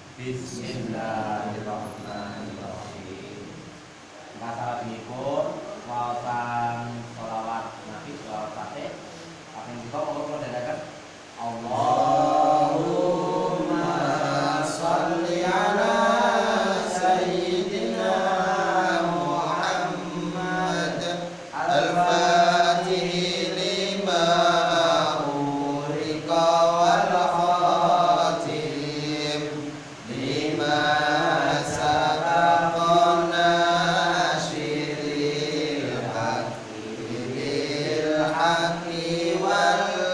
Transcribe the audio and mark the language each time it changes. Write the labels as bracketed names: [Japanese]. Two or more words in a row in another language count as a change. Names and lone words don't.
[Arabic] بسم الله الرحمن الرحيم. [Javanese] Salawatipun waosan sholawat Nabi sholawat Fatih. Kaping kita monggo kula dherekaken [Arabic] اللهم صل على سيدنا محمد الفاتح لما أغلق والخاتم لما سبق ناصر الحق بالحق و